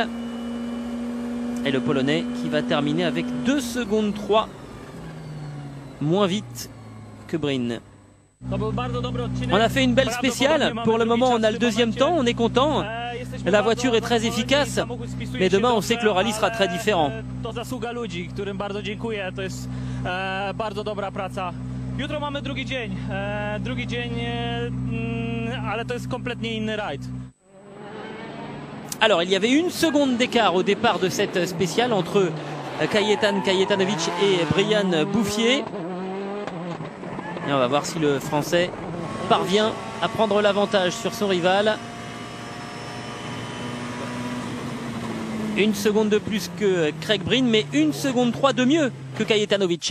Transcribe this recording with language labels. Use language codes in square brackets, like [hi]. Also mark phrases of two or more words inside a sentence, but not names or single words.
[fr] Et le Polonais qui va terminer avec 2 secondes 3 moins vite que Breen. On a fait une belle spéciale. Pour le moment, on a le 2e temps, on est content. La voiture est très efficace, mais demain on sait que le rallye sera très différent. [pl] Jutro mamy drugi dzień, ale to jest kompletnie inny rajd. [fr] Alors, il y avait 1 seconde d'écart au départ de cette spéciale entre Kajetan Kajetanovic et Brian Bouffier. Et on va voir si le Français parvient à prendre l'avantage sur son rival. 1 seconde de plus que Craig Breen, mais 1 seconde 3 de mieux que Kajetanovic.